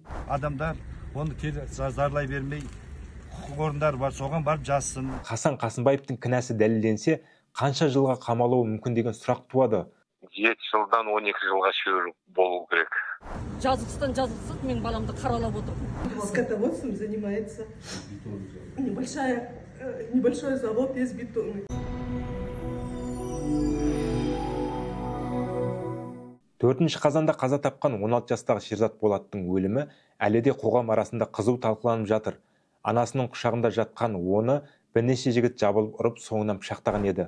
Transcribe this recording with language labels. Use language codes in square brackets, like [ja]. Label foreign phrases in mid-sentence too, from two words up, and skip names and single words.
[kk] Адамдар оны зарлай бермей, құқық орындары бар, соған барып жазсын. Қасан Қасымбаевтың кінәсі дәлелденсе, қанша жылға қамалуы мүмкін деген сұрақ туады. 7 жылдан 12 жылға шейін болу керек. Жазықсыз менің баламды қаралап отыр. [ru] Скотоводством занимается. Небольшой завод есть бетонный. [kk] Төртінші қазанда қаза тапқан 16 жастағы Шерзат Болаттың өлімі әлі де қоғам арасында қызу талқыланып жатыр. Анасының құшағында жатқан оны бірнеше жігіт жабылып ұрып, соңынан пышақтаған еді.